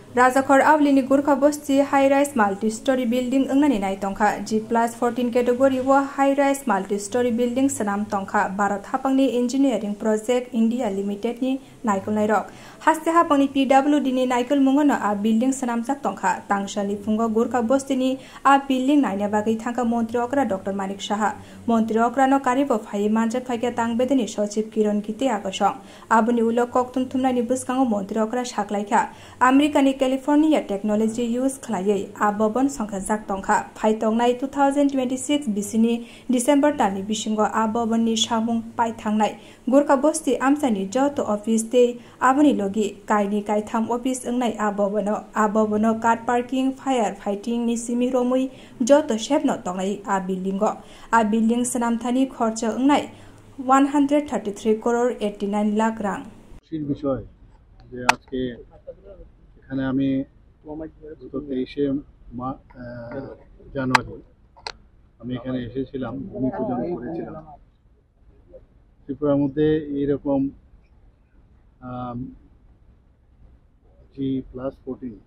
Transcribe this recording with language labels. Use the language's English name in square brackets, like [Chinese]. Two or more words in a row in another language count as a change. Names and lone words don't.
[Kok Borok] Rajakhor Avlini Gurkha Bosti [English] high-rise multi-story building [Kok Borok] engnani nai tongkha G+14 category wa [English] high-rise multi-story building [Kok Borok] sanam tongkha Bharat Hapangni Engineering Project India Limited ni naikol nairok haste hapangni PWD ni naikol mungono a building sanam jak tongkha tangshali fungo Gurkha Bosti ni a building naina bagai thangka Montri Okra Dr. Manik Saha Montri Okra no karibo phai manjat phaikya tangbedeni Sachiv Kiron Kite akosong abuni ulo koktum thumnani buskango Montri Okra saklaikha America ni California [English] technology use [Kok Borok] khlaiयै abobon songkha jak tongkha phaitongnai 2026 bisini December tani bisingo abobon ni samung paithangnai Gurkha Bosti amsani joto office te aboni logi kaini kaitham office engnai abobono [English] car parking fire fighting [Kok Borok] ni simi romui joto shepno tongnai a building sanamthani khorcha engnai 133 crore 89 lakh rang [Bangla] বিষয় যে আজকে এখানে আমি গত 23শে জানুয়ারি আমি এখানে এসেছিলাম ভূমি পূজন করেছিলাম ত্রিপুরার মধ্যে এইরকম G+14